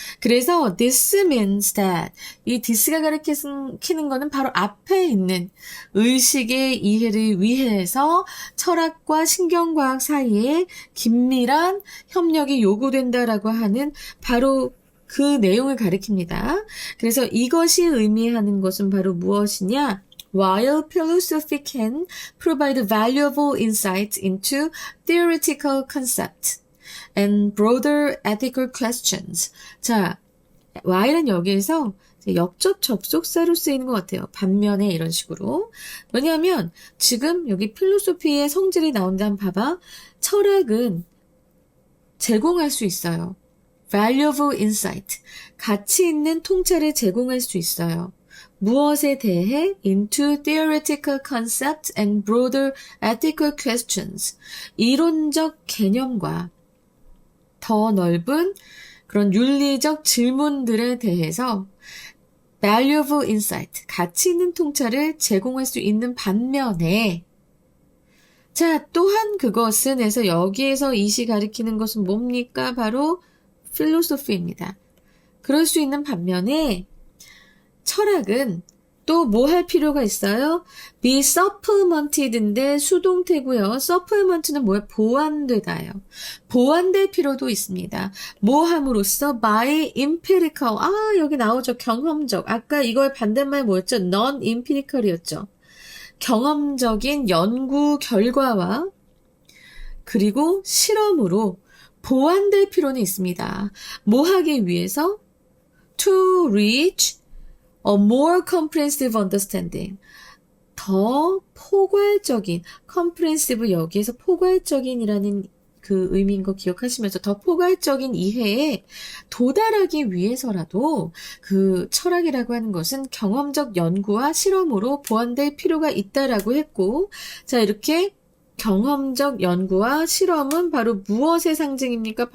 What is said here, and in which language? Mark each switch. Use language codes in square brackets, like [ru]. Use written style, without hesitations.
[ko] 그래서 [en] this means that [ko] 이 this가 가리키는 거는 바로 앞에 있는 의식의 이해를 위해서 철학과 신경과학 사이에 긴밀한 협력이 요구된다라고 하는 바로 그 내용을 가리킵니다. 그래서 이것이 의미하는 것은 바로 무엇이냐? [en] While philosophy can provide valuable insight into theoretical concepts and broader ethical questions. [ko] 자, while은 여기에서 역접 접속사로 쓰이는 것 같아요. 반면에 이런 식으로. 왜냐하면 지금 여기 필로소피의 성질이 나온다 하면 봐봐. 철학은 제공할 수 있어요. [en] valuable insight. [ko] 가치 있는 통찰을 제공할 수 있어요. 무엇에 대해 [en] into theoretical concepts and broader ethical questions. [ko] 이론적 개념과 더 넓은 그런 윤리적 질문들에 대해서 [en] valuable insight, [ko] 가치 있는 통찰을 제공할 수 있는 반면에 자, 또한 그것은 해서 여기에서 이시 가리키는 것은 뭡니까? 바로 필로소피입니다. 그럴 수 있는 반면에 철학은 또 뭐 할 필요가 있어요? [en] be supplemented [ko] 인데 수동태고요. supplement는 뭐예요? 보완되다요. 보완될 필요도 있습니다. 뭐 함으로써 [en] by empirical. [ko] 여기 나오죠. 경험적. 아까 이거의 반대말 뭐였죠? non-empirical이었죠. 경험적인 연구 결과와 그리고 실험으로 보완될 필요는 있습니다. 뭐 하기 위해서? [en] to reach a more comprehensive understanding. [ko] 더 포괄적인, comprehensive 여기에서 포괄적인이라는 그 의미인 거 기억하시면서 더 포괄적인 이해에 도달하기 위해서라도 그 철학이라고 하는 것은 경험적 연구와 실험으로 보완될 필요가 있다라고 했고, 자, 이렇게 경험적 연구와 실험은 바로 무엇의 상징입니까?